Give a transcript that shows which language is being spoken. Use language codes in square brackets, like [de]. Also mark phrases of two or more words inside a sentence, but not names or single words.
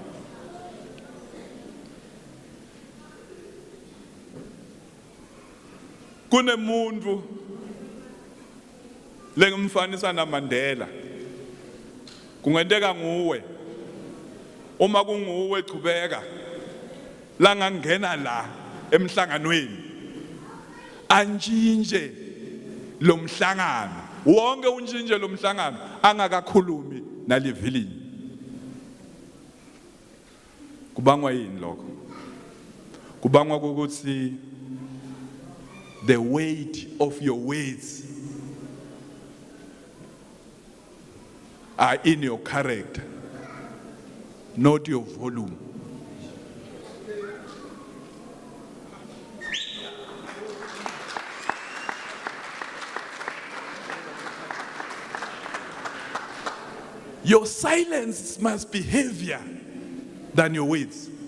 [nd] Kunemuntu lengimfanisa naMandela. Kungenteka nguwe. Uma kunguwe chubeka la ngangena la emhlanganweni anjinje lo mhlangano wonke unjinje lo mhlangano angakakhulumi nalivilini. Kubangwa yini lokho? Kubangwa ukuthi [en] the weight of your words are in your character, not your volume. Your silence must be heavier than your words.